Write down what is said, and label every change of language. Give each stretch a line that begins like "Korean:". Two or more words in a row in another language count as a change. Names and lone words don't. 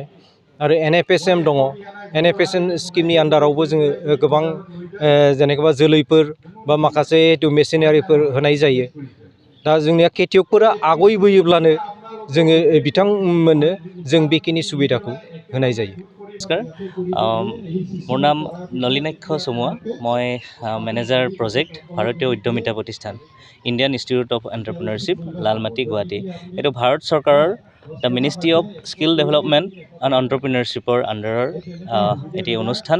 Bodo: आरो NFSM दङ, NFSM स्किमनि आन्दारावबो जोङो गोबां जेनेबा जोलैफोर बा माखासे मेसिनारिफोर होनाय जायो। दा जोंनिया खेथियकफोरा आवगायबोयोब्लानो जोङो बिथांमोननो जों बेखिनि सुबिदाखौ होनाय जायो।
Assamese: নমস্কাৰ, মোৰ নাম নলিনাক্ষ চমুৱা। মই
English: manager project
Assamese: ভাৰতীয় উদ্যমিতা প্ৰতিষ্ঠান ইণ্ডিয়ান ইনষ্টিটিউট অফ এণ্টাৰপ্ৰিনাৰশ্বিপ, লালমাটি, গুৱাহাটী। এইটো ভাৰত চৰকাৰৰ দ্য মিনিষ্ট্ৰী অফ স্কিল ডেভেলপমেণ্ট এণ্ড এণ্টাৰপ্ৰিনাৰশ্বিপৰ আণ্ডাৰৰ এটি অনুষ্ঠান।